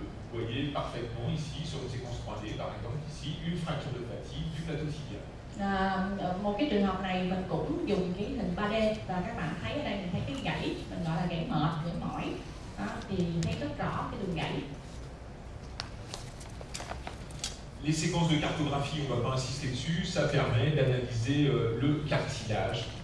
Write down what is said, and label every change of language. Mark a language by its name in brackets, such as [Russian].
[French] Vous voyez parfaitement ici sur une séquence 3D par exemple ici une fracture de fatigue du plateau tibial. [Vietnamese] Một cái trường hợp này mình cũng dùng cái hình 3D và các bạn thấy ở đây mình thấy cái gãy, mình gọi là gãy mệt, gãy mỏi. Đó, thì thấy rất rõ cái đường gãy. [French] Les séquences de cartographie, on ne va pas insister dessus, ça permet d'analyser le cartilage.